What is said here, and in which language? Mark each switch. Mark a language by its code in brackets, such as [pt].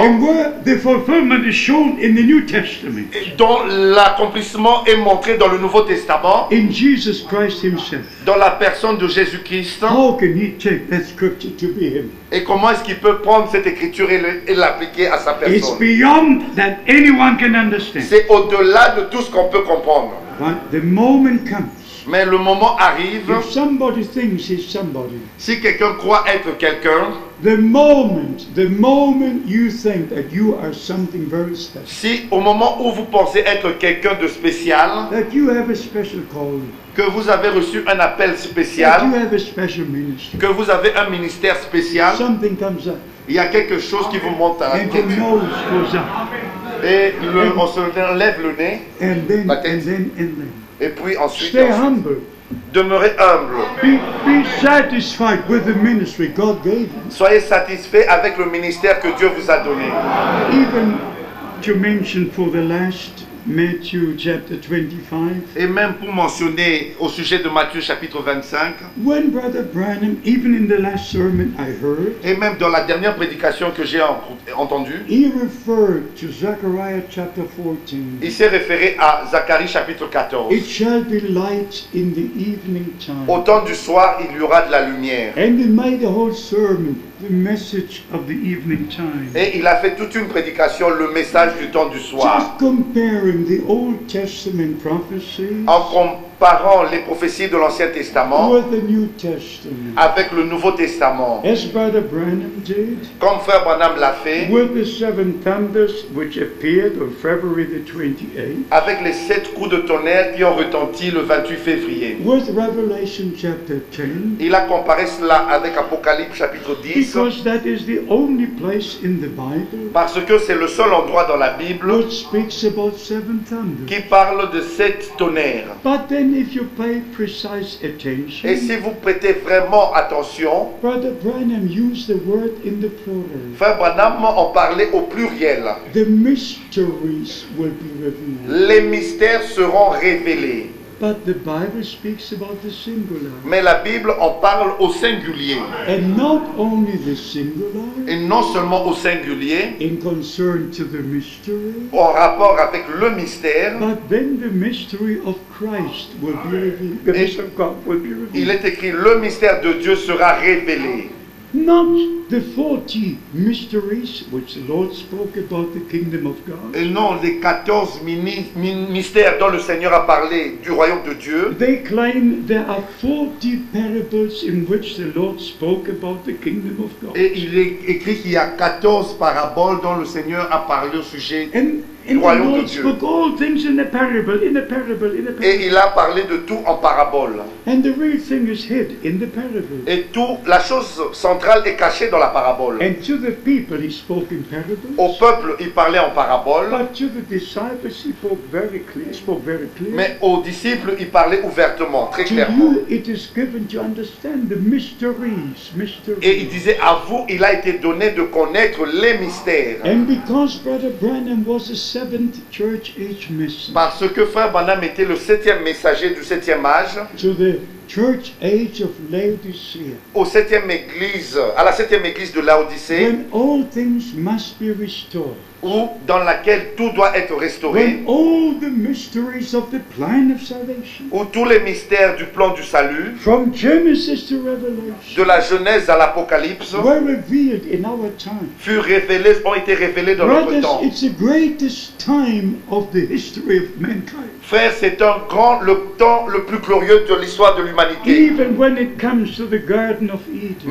[en] and where the fulfillment is shown in the New Testament [fr] dont l'accomplissement est montré dans le Nouveau Testament, [en] in Jesus Christ himself? [fr] dans la personne de Jésus-Christ? [en] How can he take that scripture to be him? [fr] Et comment est-ce qu'il peut prendre cette écriture et l'appliquer à sa [en] It's [fr] personne? [en] beyond that anyone can understand. [fr] C'est au-delà de tout ce qu'on peut comprendre. [en] But the moment comes, [fr] Mais le moment arrive, [en] if somebody thinks he's somebody, [fr] si quelqu'un croit être quelqu'un, [en] the moment you think that you are something very special, [fr] si au moment où vous pensez être quelqu'un de spécial, [en] that you have a special calling, [fr] que vous avez reçu un appel [en] that you [fr] spécial, [en] have a special ministry, [fr] que vous avez un ministère spécial, [en] something comes up [fr] il y a quelque chose qui vous monte à la [en] and your [fr] tête. [en] nose goes up, [fr] Et on se lève le nez, [en] and then, [fr] la tête. [en] and then. [fr] Et puis ensuite, [en] Stay humble. [fr] demeurez humble. [en] Be satisfied with the ministry God gave you. [fr] Soyez satisfait avec le ministère que Dieu vous a donné. [en] Even to mention for the last Matthew chapter 25, [fr] Et même pour mentionner au sujet de Matthieu chapitre 25, [en] when Brother Branham, even in the last sermon I heard, [fr] et même dans la dernière prédication que j'ai entendue, [en] he referred to Zechariah chapter 14. [fr] il s'est référé à Zacharie chapitre 14. [en] It shall be light in the evening [fr] Au [en] time. [fr] temps du soir, il y aura de la lumière. [en] And he made the whole sermon the message of the evening time. [fr] Et il a fait toute une prédication, le message du temps du soir, [en] Just comparing the Old Testament prophecies [fr] en comparant les prophéties de l'Ancien Testament [en] with the New Testament. [fr] avec le Nouveau Testament. [en] As Brother Branham did, [fr] Comme Frère Branham l'a fait, [en] with the seven thunders which appeared on February the 28th, [fr] avec les 7 coups de tonnerre qui ont retenti le 28 février. [en] with Revelation chapter 10, [fr] Il a comparé cela avec Apocalypse chapitre 10, [en] because that is the only place in the Bible [fr] parce que c'est le seul endroit dans la Bible [en] which speaks about seven thunders. [fr] qui parle de 7 tonnerres. [en] But then if you pay precise attention, [fr] Et si vous prêtez vraiment attention, [en] Brother Branham used the word in the plural. [fr] Frère Branham en parlait au pluriel. [en] The mysteries will be revealed. [fr] Les mystères seront révélés. [en] But the Bible speaks about the singular. [fr] Mais la Bible en parle au singulier. [en] And not only the singular [fr] Et non seulement au singulier, [en] in concern to the mystery, [fr] en rapport avec le mystère, [en] but then the mystery of Christ will be revealed. The mystery of God will be [fr] il [en] revealed. [fr] est écrit le mystère de Dieu sera révélé. [en] Not the 40 mysteries which the Lord spoke about the kingdom of God. [fr] Et non les 14 mystères dont le Seigneur a parlé du royaume de Dieu. [en] They claim there are 40 parables in which the Lord spoke about the kingdom of God. [fr] Et il est écrit qu'il y a 14 paraboles dont le Seigneur a parlé au sujet [en] And And the [fr] royaume de [en] Lord [fr] Dieu. [en] spoke all things in a parable, in a parable, in a [fr] Et [en] parable. [fr] il a parlé de tout en parabole. [en] And the real thing is hid in the parable. [fr] Et tout, la chose centrale est cachée dans la parabole. [en] And to the people he spoke in parables. [fr] Au peuple, il parlait en parabole, [en] But to the disciples he spoke very clear. [fr] mais aux disciples, il parlait ouvertement, très [en] To [fr] clairement. [en] you it is given to understand the mysteries. [fr] Et il disait, à vous, il a été donné de connaître les mystères. [en] And because Brother Branham was a seventh church age messenger [fr] Parce que Frère Branham était le 7e messager du 7e âge, [en] to the church age of Laodicea, [fr] au 7e église, à la 7e église de Laodicée, [en] when all things must be restored, [fr] où, dans laquelle tout doit être restauré, [en] when all the mysteries of the plan of salvation, [fr] où tous les mystères du plan du salut, [en] from Genesis to Revelation, [fr] de la Genèse à l'Apocalypse, [en] were revealed in our time. [fr] ont été révélés dans notre [en] Brothers, [fr] temps. [en] it's the greatest time of the history of mankind. [fr] Frère, c'est le temps le plus glorieux de l'histoire de l'humanité. [en] Even when it comes to the Garden of Eden.